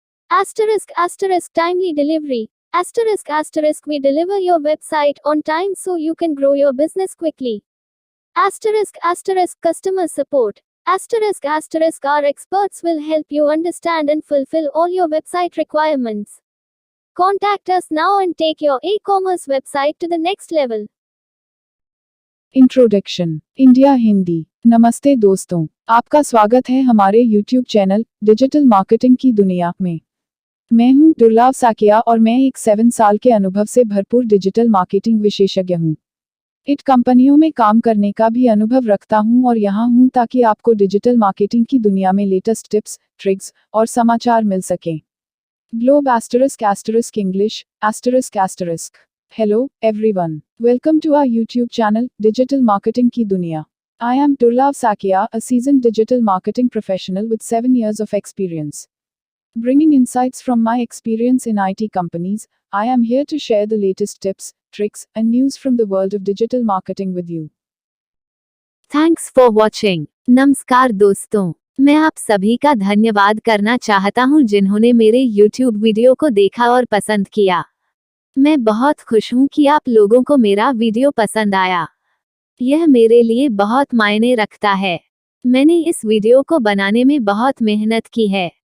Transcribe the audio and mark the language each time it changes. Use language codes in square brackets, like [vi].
[en] Timely delivery. We deliver your website on time so you can grow your business quickly. Customer support. Our experts will help you understand and fulfill all your website requirements. Contact us now and take your e-commerce website to the next level. [hi] Introduction India Hindi. नमस्ते दोस्तों, आपका स्वागत है हमारे YouTube channel digital marketing की दुनिया में। मैं हूं दुर्लभ साकिया और मैं एक 7 साल के अनुभव से भरपूर डिजिटल मार्केटिंग विशेषज्ञ हूं। इट कंपनियों में काम करने का भी अनुभव रखता हूं और यहां हूं ताकि आपको डिजिटल मार्केटिंग की दुनिया में लेटेस्ट टिप्स, ट्रिक्स और समाचार मिल सकें। Globe English ***. [en] Hello, everyone. Welcome to our YouTube channel, Digital Marketing Ki Duniya. I am Durlav Sakia, a seasoned digital marketing professional with 7 years of experience. Bringing insights from my experience in IT companies, I am here to share the latest tips, tricks, and news from the world of digital marketing with you. Thanks for watching. [hi] नमस्कार दोस्तों, मैं आप सभी का धन्यवाद करना चाहता हूं जिन्होंने मेरे YouTube वीडियो को देखा और पसंद किया। मैं बहुत खुश हूं कि आप लोगों को मेरा वीडियो पसंद आया। यह मेरे लिए बहुत मायने रखता है। मैंने इस वीडियो को बनाने में बहुत मेहनत की है।